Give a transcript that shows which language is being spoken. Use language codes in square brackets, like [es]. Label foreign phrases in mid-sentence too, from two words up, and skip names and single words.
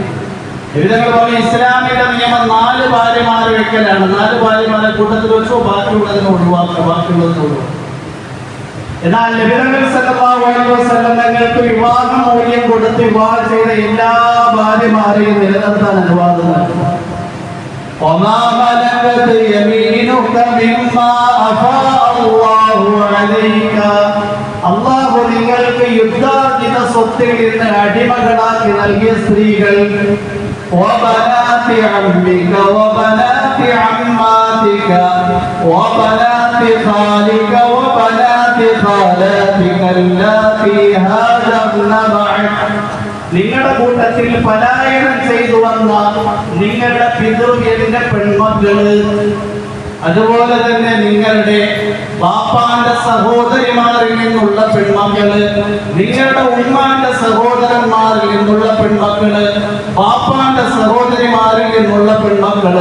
[ml] ഇവരങ്ങൾ പറഞ്ഞ ഇസ്ലാമിന്റെ നിയമം 4 ഭാര്യമാരെ വെക്കലാണ്. 4 ഭാര്യമാരെ കൂട്ടത്തിൽ വെച്ചോ ബാക്കിയുള്ളതിനെ ഒഴിവാക്കുക. എന്നാൽ നബി സല്ലല്ലാഹു അലൈഹി വസല്ലം തങ്ങൾക്ക് വിവാഹമൂല്യം കൊടുത്ത് വിവാഹം ചെയ്ത എല്ലാ ഭാര്യമാരെയും നിലനിർത്താൻ അനുവാദം നൽകി. [ar] وما ملكت يمينك مما أفاء الله عليك, [ml] അല്ലാഹു നിങ്ങൾക്ക് യുദ്ധാർജിത സ്വത്തിൽ നിന്ന് അടിമകളാക്കി നൽകിയ സ്ത്രീകൾ [ar] وبنات عمك وبنات عماتك وبنات خالك وبنات خالاتك اللاتي هاجرن معك, [ml] നിങ്ങളുടെ കൂട്ടത്തിൽ പലായനം ചെയ്തു വന്ന നിങ്ങളുടെ പിതൃവ്യന്റെ പെൺമക്കള്, അതുപോലെ തന്നെ നിങ്ങളുടെ ബാപ്പാന്റെ സഹോദരിമാരിൽ നിന്നുള്ള പെൺമക്കള്, നിങ്ങളുടെ ഉമ്മാന്റെ സഹോദരന്മാരിൽ നിന്നുള്ള പെൺമക്കള്, ബാപ്പാന്റെ സഹോദരിമാരിൽ നിന്നുള്ള പെൺമക്കള്,